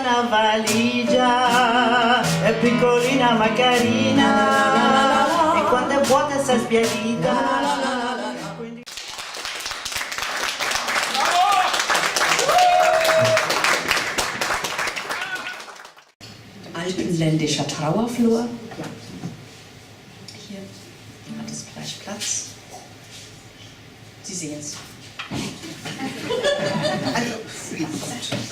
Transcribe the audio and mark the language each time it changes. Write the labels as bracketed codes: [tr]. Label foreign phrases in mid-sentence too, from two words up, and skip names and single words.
[it] valigia, è piccolina ma carina, e quando è vuota sta sbiadita. [de] Alpenländischer Trauerflor. Ja. Hier hat es gleich Platz. Sie sehen es. Also, ja, gut.